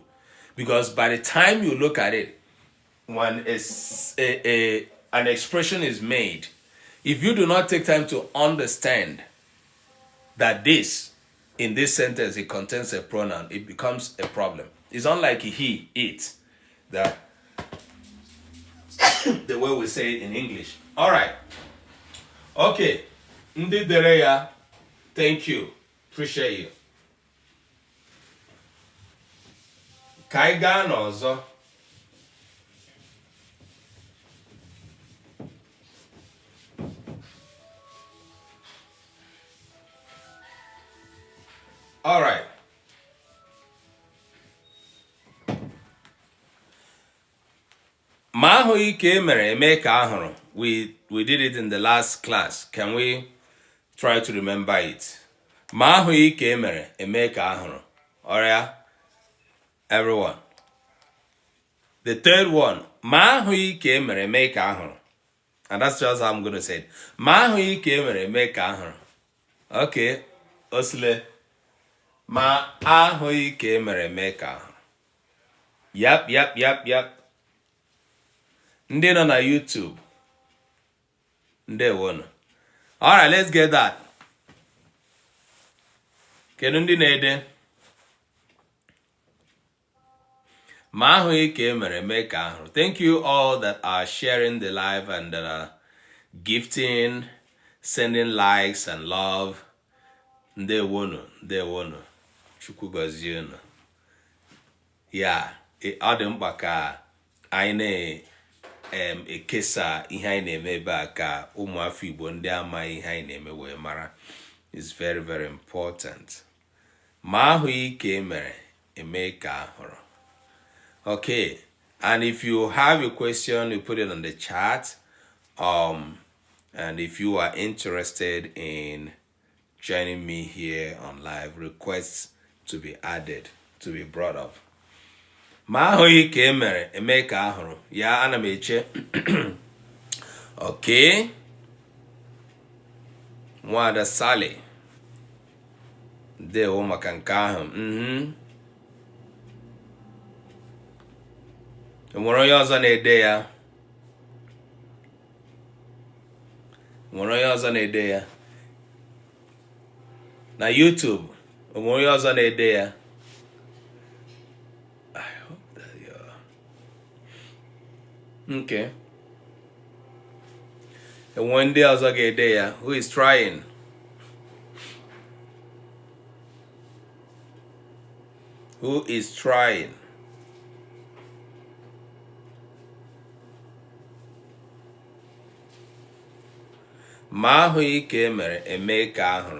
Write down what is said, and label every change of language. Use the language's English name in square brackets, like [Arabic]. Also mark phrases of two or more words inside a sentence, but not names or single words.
[English] Because by the time you look at it, when an expression is made, if you do not take time to understand that in this sentence, it contains a pronoun, it becomes a problem. It's unlike he, it, that the way we say it in English. All right. Okay. [Igbo] Ndi dere ya. [English] Thank you. Appreciate you. [Igbo] Ka anyị gaa n'ọzọ. [English] All right. [Igbo] Ma ahụghị ka emere eme ka ahụrụ. [English] We did it in the last class. Can we try to remember it? [Igbo] Ma ahụghị ka emere eme ka ahụrụ. [English] All right, everyone. The third one. [Igbo] Ma ahụghị ka emere eme ka ahụrụ. [English] And that's just how I'm going to say it. [Igbo] Ma ahụghị ka emere eme ka ahụrụ. [English] Okay. Osile. [Igbo] Ma ahụghị ka emere eme ka ahụrụ. Yep. Ndị nọ na YouTube. Ndewonu. [English] All right, let's get that. [Igbo] Kedu ndị na-ede? Ma ahụghị ka emere eme ka ahụrụ. [English] Thank you all that are sharing the live and that are gifting, sending likes and love. [Igbo] Ndewonu. Chukwu gọzie unu. Yeah, ọ dị mkpa ka anyị ekesa ihe anyị na-eme ebe a ka ụmụafọ Igbo ndị amaghị ihe anyị na-eme wee mara. [English] It's very, very important. [Igbo] Ma ahụghị ka emere eme ka ahụrụ. [English] Okay, and if you have a question, you put it on the chat. And if you are interested in joining me here on live, requests to be added, to be brought up. [Igbo] Ma ahụghị ka emere eme ka ahụrụ. Ya ana m eche. Okay. Nwada Sally. Ndewo maka nke ahụ. Enwere onye ọzọ na-ede ya? Enwere onye ọzọ na-ede ya? Na YouTube, enwere onye ọzọ na-ede ya? [English] I hope that you're... Okay. [Igbo] Enwere ndị ọzọ ga-ede ya? [English] Who is trying? Who is trying? [Igbo] Ma ahụghị ka emere eme ka ahụrụ.